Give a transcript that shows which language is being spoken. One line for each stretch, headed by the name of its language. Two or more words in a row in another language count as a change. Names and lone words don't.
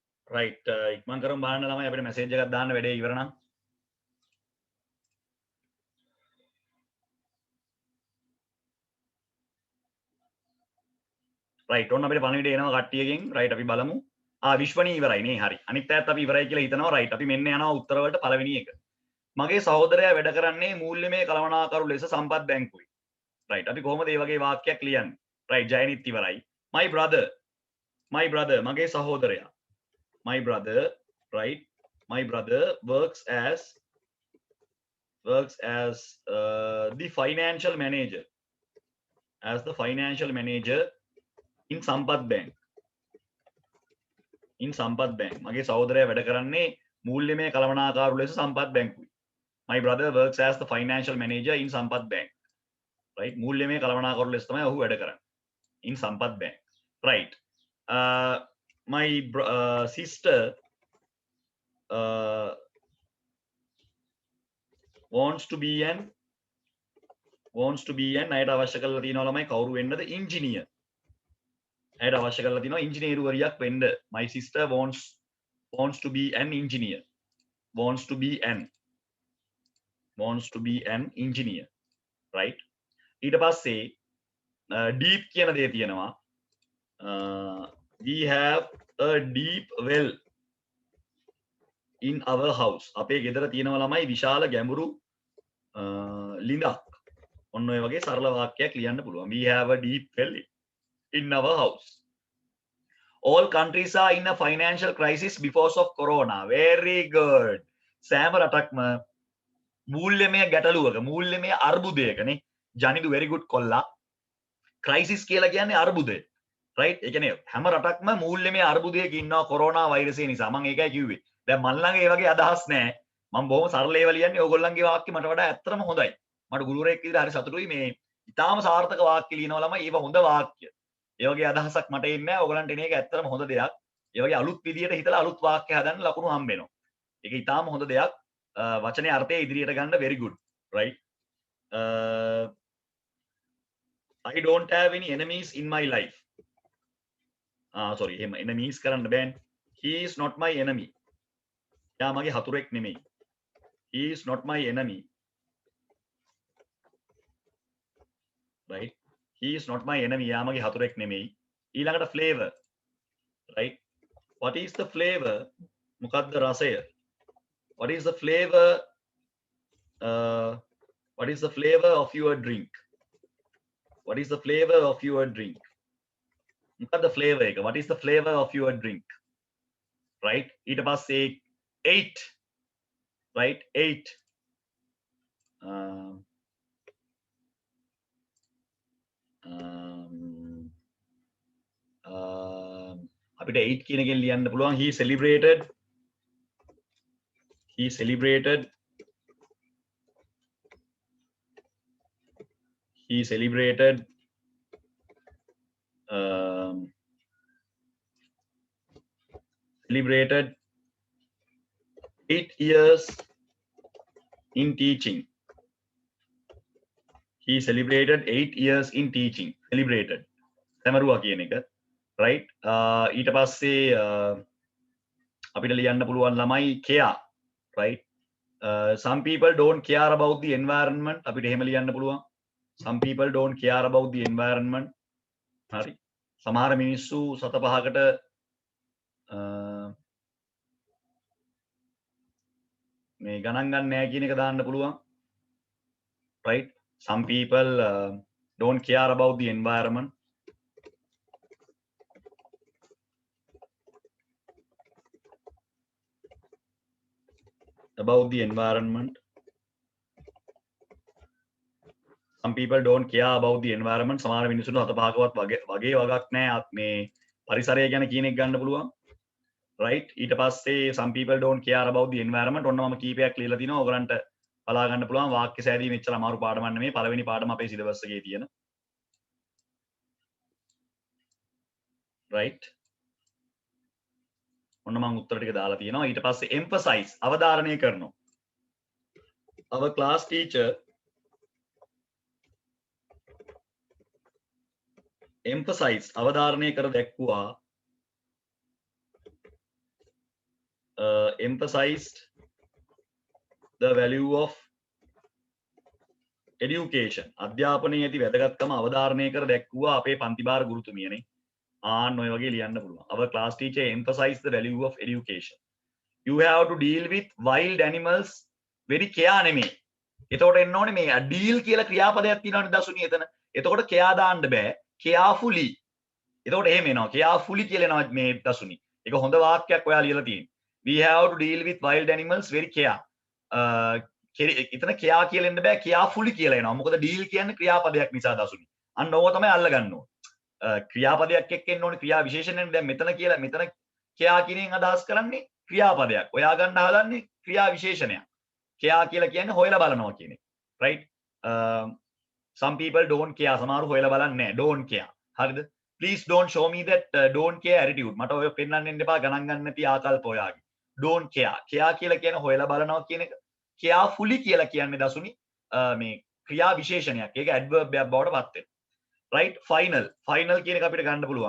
Sinhala: right ඉක්මන් කරමු බලන්න ළමයි අපිට මැසේජ් එකක් දාන්න වැඩේ ඉවර නම් right ඔන්න අපිට පණිවිඩය එනවා කට්ටියකින් right අපි බලමු විශ්වණී ඉවරයි නේ හරි අනිත් පැත්ත අපි ඉවරයි කියලා හිතනවා right අපි මෙන්න යනවා උත්තර වලට පළවෙනි එක මගේ සහෝදරයා වැඩ කරන්නේ මූල්‍යමය කළමනාකරු ලෙස සම්පත් බැංකුවේ right අපි කොහොමද මේ වගේ වාක්‍යයක් ලියන්නේ right ජයනිත් ඉවරයි
English: my brother
Sinhala: මගේ සහෝදරයා
English: my brother right my brother works as the financial manager in Sampath Bank
Sinhala: මගේ සහෝදරයා වැඩ කරන්නේ මූල්‍යමය කළමනාකරු ලෙස සම්පත් බැංකුවේ
English: my brother works as the financial manager in Sampath Bank right
Sinhala: මූල්‍යමය කළමනාකරු ලෙස තමයි ඔහු වැඩ කරන්නේ
English: in Sampath Bank right my sister wants to be an
Sinhala: අයට අවශ්‍ය කරලා තියෙනවා ළමයි කවුරු වෙන්නද
English: engineer
Sinhala: අයට අවශ්‍ය කරලා තියෙනවා ඉංජිනේරුවරියක් වෙන්න
English: my sister wants to be an engineer wants to be an engineer right
Sinhala: ඊට පස්සේ deep කියන දේ තියෙනවා
English: we have a deep well in our house
Sinhala: අපේ ගෙදර තියෙනවා ළමයි විශාල ගැඹුරු ලිඳක් ඔන්න ඔය වගේ සරල වාක්‍යයක් ලියන්න පුළුවන්
English: we have a deep well in our house all countries are in a financial crisis because of corona very good
Sinhala: සෑම රටක්ම මූල්‍යමය ගැටලුවක මූල්‍යමය අර්බුදයකනේ ජනිදු
English: very good කොල්ලා crisis
Sinhala: කියලා කියන්නේ අර්බුදය right ඒ කියන්නේ හැම රටක්ම මූල්‍යමය අර්බුදයක ඉන්නවා කොරෝනා වෛරසය නිසා මම ඒකයි කිව්වේ දැන් මන් ළඟ ඒ වගේ අදහස් නැහැ මම බොහොම සරල ඒවා ලියන්නේ ඕගොල්ලන්ගේ වාක්‍ය මට වඩා ඇත්තටම හොඳයි මට ගුරුවරයෙක් විදිහට හරි සතුටුයි මේ ඊටාම සාර්ථක වාක්‍ය ලියනවා ළමයි ඒවා හොඳ වාක්‍ය ඒ වගේ අදහසක් මට එන්නේ නැහැ ඕගොල්ලන්ට එන එක ඇත්තටම හොඳ දෙයක් ඒ වගේ අලුත් විදිහට හිතලා අලුත් වාක්‍ය හදන්න ලකුණු හම්බ වෙනවා ඒක ඊටාම හොඳ දෙයක් වචනේ අර්ථය ඉදිරියට ගන්න
English: very good right I don't have any enemies in my life sorry එහෙම enemies
Sinhala: කරන්න බෑනේ
English: he is not my enemy
Sinhala: යා මගේ හතුරෙක් නෙමෙයි
English: he is not my enemy right he is not my enemy
Sinhala: යා මගේ හතුරෙක් නෙමෙයි
English: ඊළඟට flavor right what is the flavor
Sinhala: මොකක්ද රසය
English: what is the flavor of your drink what is the flavor of your drink
Sinhala: මොකක්ද flavor එක
English: what is the flavor of your drink right
Sinhala: ඊට පස්සේ
English: 8 right 8
Sinhala: අපිට 8 කියන එකෙන් ලියන්න පුළුවන්
English: he celebrated celebrated 8 years in teaching he celebrated 8 years in teaching celebrated
Sinhala: සැමරුවා කියන එක
English: right
Sinhala: ඊට පස්සේ අපිට ලියන්න පුළුවන් ළමයි
English: care right some people don't care about the environment
Sinhala: අපිට එහෙම ලියන්න පුළුවන්
English: some people don't care about the environment
Sinhala: හරි සමහර මිනිස්සු සත පහකට මේ ගණන් ගන්න නැහැ කියන එක දාන්න පුළුවන් right
English: some people don't care about the environment some people don't care about the environment
Sinhala: සමහර මිනිස්සුන්ට හත පහකවත් වගේ වගක් නැහැ මේ පරිසරය ගැන කියන එක ගන්න පුළුවන් right ඊට පස්සේ
English: some people don't care about the environment
Sinhala: ඔන්න මම කීපයක් ලියලා තිනවා ඔයගලන්ට බලා ගන්න පුළුවන් වාක්‍ය සෑදීම එච්චර අමාරු පාඩමක් නෙමෙයි පළවෙනි පාඩම අපේ සිලබස් එකේ තියෙන right ඔන්න මම උත්තර ටික දාලා තියෙනවා ඊට පස්සේ emphasize අවධාරණය කරනවා
English: our class teacher emphasize
Sinhala: අවධාරණය කර දැක්වුවා
English: emphasized the value of education.
Sinhala: අධ්‍යාපනයේ ඇති වැදගත්කම අවධාරණය කර දැක්වුවා අපේ පන්තිභාර ගුරුතුමියනේ. ආන්න ඔය වගේ ලියන්න පුළුවන්.
English: Our class teacher emphasized the value of education. You have to deal with wild animals very care නෙමෙයි.
Sinhala: එතකොට එන්න ඕනේ මේ deal කියලා ක්‍රියාපදයක් තියෙනවනේ දසුනි එතන. එතකොට care දාන්න බෑ. carefully. එතකොට එහෙම එනවා. carefully කියලා එනවා මේ දසුනි. ඒක හොඳ වාක්‍යයක් ඔයා ලියලා තියෙන්නේ.
English: We have to deal with wild animals very care.
Sinhala: එතන care කියලා එන්න බෑ. carefully කියලා එනවා. මොකද deal කියන්නේ ක්‍රියාපදයක් නිසා දසුනි. අන්න ඕක තමයි අල්ලගන්න ඕනේ. ක්‍රියාපදයක් එක්ක එන්න ඕනේ ක්‍රියා විශේෂණයෙන්. දැන් මෙතන කියලා මෙතන care කියනකින් අදහස් කරන්නේ ක්‍රියාපදයක්. ඔයා ගන්න හදන්නේ ක්‍රියා විශේෂණයක්. care කියලා කියන්නේ හොයලා බලනවා කියන එක.
English: right? Some people don't care.
Sinhala: සමහරව හොයලා බලන්නේ නැහැ.
English: don't care. හරිද? Please don't show me that don't care attitude.
Sinhala: මට ඔය පෙන්වන්න එන්න එපා ගණන් ගන්න නැති ආකල්ප ඔයාගේ.
English: don't care.
Sinhala: care කියලා කියන්නේ හොයලා බලනවා කියන එක. carefully කියලා කියන්නේ දසුනි මේ ක්‍රියා විශේෂණයක්. ඒක adverb එකක් බවට පත් වෙනවා.
English: right? final. final
Sinhala: කියන එක අපිට ගන්න පුළුවන්.